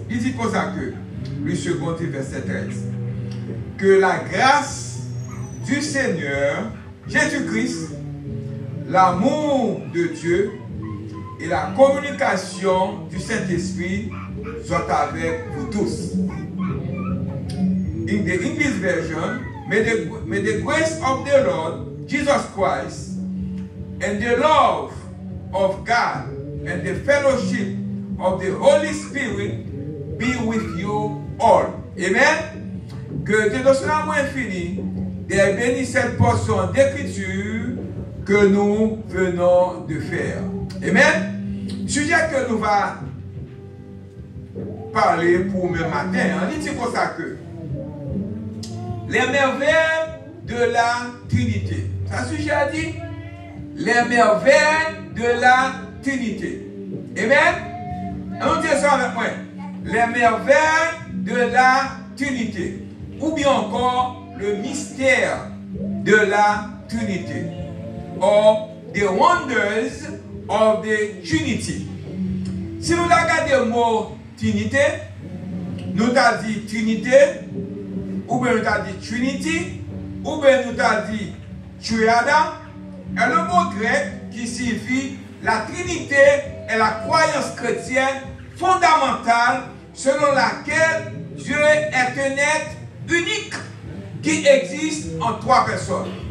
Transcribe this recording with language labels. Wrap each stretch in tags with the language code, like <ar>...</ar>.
<fr>Il dit comme ça que, le second dit verset 13. Que la grâce du Seigneur Jésus-Christ, l'amour de Dieu et la communication du Saint-Esprit soient avec vous tous.</fr> <en>In the English version, may the grace of the Lord Jesus Christ and the love of God and the fellowship of the Holy Spirit be with you all.</en> <fr>Amen. Que Dieu de son amour infini bénisse cette portion d'écriture que nous venons de faire. Amen. Sujet que nous va parler pour le matin, on dit comme ça que les merveilles de la Trinité. Ça sujet a dit les merveilles de la Trinité. Amen. On dit ça avec moi. Les merveilles de la Trinité. Ou bien encore le mystère de la Trinité.</fr> <en>Or the wonders of the Trinity.</en> <fr>Si nous regardons le mot Trinité, nous avons dit Trinité, ou bien nous avons dit Trinity, ou bien nous avons dit Triada, et le mot grec qui signifie la Trinité est la croyance chrétienne fondamentale selon laquelle Dieu est un être unique qui existe en 3 personnes.</fr>